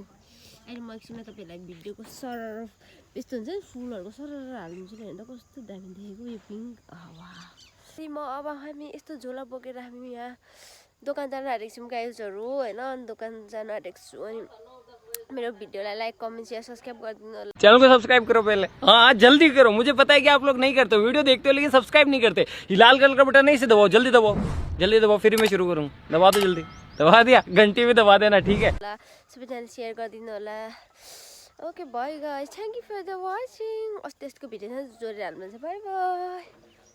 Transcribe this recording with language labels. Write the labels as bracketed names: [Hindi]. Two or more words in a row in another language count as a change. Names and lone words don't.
[Nepali] अहिले म एकछिनमा तपाईँहरूलाई भिडियोको सर यस्तो हुन्छ नि फुलहरूको सर हालिदिन्छु नि, हेर्दा कस्तो दामी देखेको यो पिङ्क। म अब हामी यस्तो झोला बोकेर हामी यहाँ दोकान जान आँटेको छौँ गाइजहरू होइन। अनि दोकान जान आँटेको छु। अनि मेरो भिडियोलाई [English] like comment share subscribe [Nepali] गरिदिनु होला। [Hindi] चैनल को सब्सक्राइब करो पहले, हाँ जल्दी करो। मुझे पता है कि आप लोग नहीं करते हो, वीडियो देखते हो लेकिन सब्सक्राइब नहीं करते। ये लाल कलर का बटन नहीं से दबाओ, जल्दी दबाओ, जल्दी दबाओ, फिर मैं शुरू करूँ। दबा दो जल्दी, दबा दिया, घंटी भी दबा देना, ठीक है। [Nepali] सबैजनाले सेयर गरिदिनु होला। [English] okay bye guys, thank you for the watching. [Nepali] अस्ति यसको भिडियो जोडेर हाल्नु, बाई बाई।